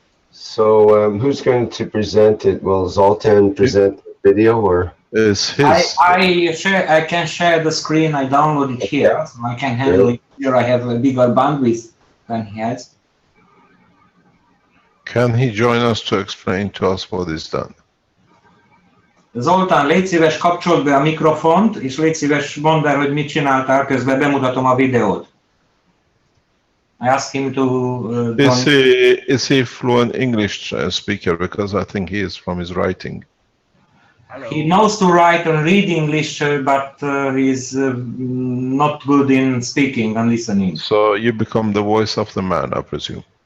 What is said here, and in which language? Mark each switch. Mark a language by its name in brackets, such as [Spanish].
[English] So who's going to present it? Will Zoltan present the video, or? Is his. I can share the screen. I download it here, so I can handle it here. I have a bigger bandwidth than he has. Can he join us to explain to us what is done? [Hungarian] Zoltán, légy szíves, kapcsold be a mikrofont, és légy szíves, mondd el, hogy mit csináltál, közben bemutatom a videót. [English] I asked him to is he fluent English speaker? Because I think he is from his writing. He knows to write and read English, but he's not good in speaking and listening. So you become the voice of the man, I presume.